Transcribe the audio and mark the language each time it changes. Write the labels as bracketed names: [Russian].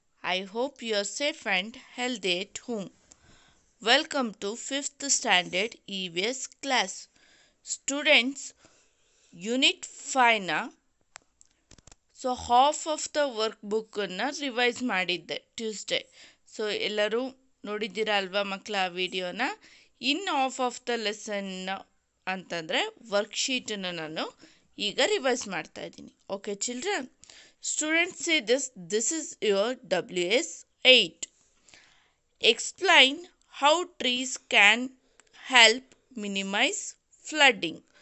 [English] I hope you are safe and healthy at home. Welcome to 5th Standard EVS class. [Kannada] Students, Unit 5 ನ [English] half of the work [Kannada] ಬುಕ್ಕನ್ನು revise ಮಾಡಿದ್ದೆ Tuesday. ಎಲ್ಲರೂ ನೋಡಿದ್ದೀರಾ ಅಲ್ವಾ ಮಕ್ಕಳ ಆ ವಿಡಿಯೋನ? [English] in half of the lesson [Kannada] ಅಂತಂದರೆ ವರ್ಕ್ಶೀಟನ್ನು ನಾನು ಈಗ ರಿವೈಸ್ ಮಾಡ್ತಾ ಇದ್ದೀನಿ. [English] Okay children? Students, see this is your WS 8. Explain how trees can help minimize flooding.